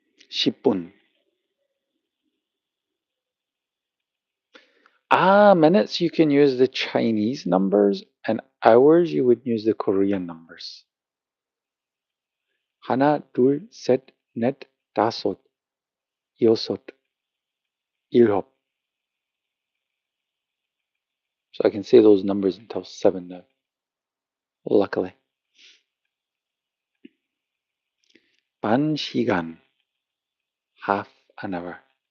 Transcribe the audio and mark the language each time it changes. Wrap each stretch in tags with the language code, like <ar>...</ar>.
<ko>10분.</ko> <en>Minutes you can use the Chinese numbers, and hours you would use the Korean numbers.</en> <ko>하나, 둘, 셋, 넷, 다섯, 여섯, 일곱.</ko> <en>So I can say those numbers until 7 now, luckily.</en> <ko>반 시간,</ko> <en>half an hour.</en>